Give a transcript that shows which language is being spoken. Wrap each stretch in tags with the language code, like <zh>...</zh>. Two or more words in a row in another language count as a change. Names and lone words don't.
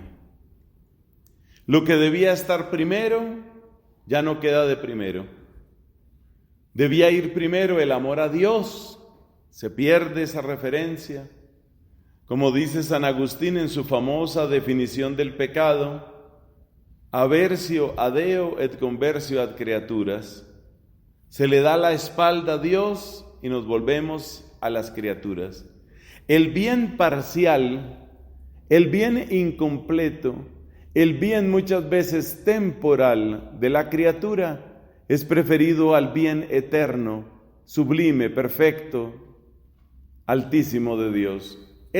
<es>Lo que debía estar primero ya no queda de primero. Debía ir primero el amor a Dios. Se pierde esa referencia. Como dice San Agustín en su famosa definición del pecado,</es> <la>aversio a Deo et conversio ad creaturas.</la> <es>Se le da la espalda a Dios y nos volvemos a las criaturas. El bien parcial, el bien incompleto, el bien muchas veces temporal de la criatura es preferido al bien eterno, sublime, perfecto, altísimo de Dios.</es>